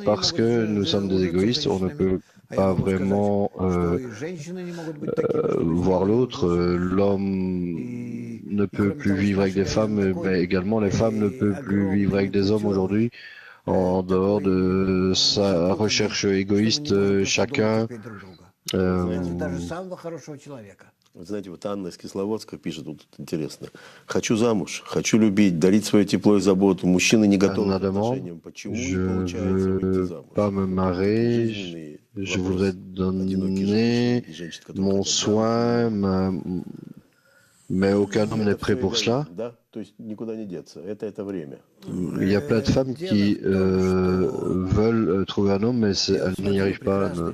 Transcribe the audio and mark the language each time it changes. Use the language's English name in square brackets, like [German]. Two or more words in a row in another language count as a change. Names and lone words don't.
[French] Parce que nous sommes des égoïstes, on ne peut pas vraiment voir l'autre. L'homme ne peut plus vivre avec des femmes, mais également les femmes ne peuvent plus vivre avec des hommes aujourd'hui. En dehors de sa recherche égoïste, chacun. [Russian] Вы знаете, вот Анна из Кисловодска пишет, тут интересно. Хочу замуж, хочу любить, дарить свое тепло и заботу. Мужчины не готовы к отношениям. Почему не получается выйти замуж? [French] Pas me marier, je voudrais donner mon soin, mais aucun homme n'est prêt pour cela. Il y a plein de femmes qui veulent trouver un homme, mais elles n'y arrivent pas.